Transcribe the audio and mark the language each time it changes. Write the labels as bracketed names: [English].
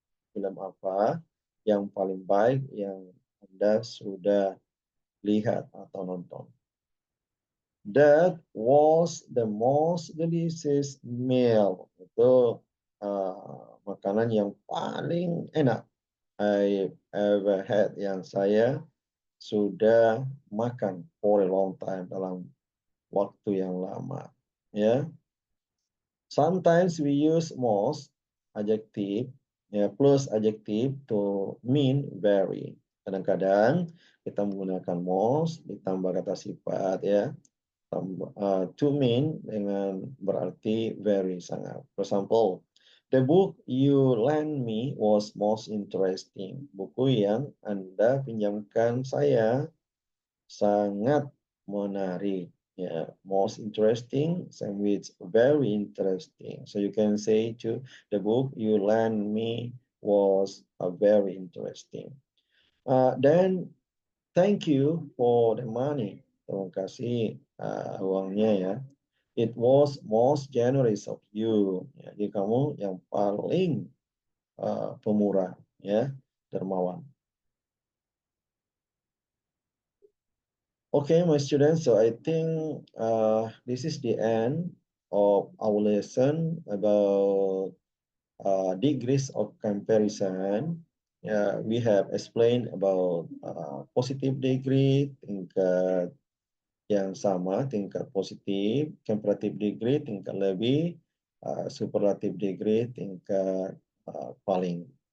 [Indonesian] Film apa yang paling baik yang Anda sudah lihat atau nonton? [English] That was the most delicious meal. [Indonesian] Itu makanan yang paling enak [English] I ever had, [Indonesian] yang saya sudah makan [English] for a long time, [Indonesian] dalam waktu yang lama. [English] Ya, sometimes we use most adjective, ya, plus adjective to mean very. [Indonesian] Kadang-kadang kita menggunakan most ditambah kata sifat, ya, [English] to mean [Indonesian] dengan berarti very, sangat. [English] For example, the book you lend me was most interesting. [Indonesian] Buku yang Anda pinjamkan saya sangat menarik. [English] Yeah, most interesting, same with very interesting. So you can say to the book you lend me was very interesting. Then thank you for the money. [Indonesian] Terima kasih uangnya, ya. [English] It was most generous of you. [Indonesian] Jadi kamu yang paling pemurah, ya, dermawan. [English] Okay, my students, so I think this is the end of our lesson about degrees of comparison. We have explained about positive degree, [Indonesian] tingkat yang sama, tingkat positif, [English] comparative degree, [Indonesian] tingkat lebih, [English] superlative degree, [Indonesian] tingkat paling.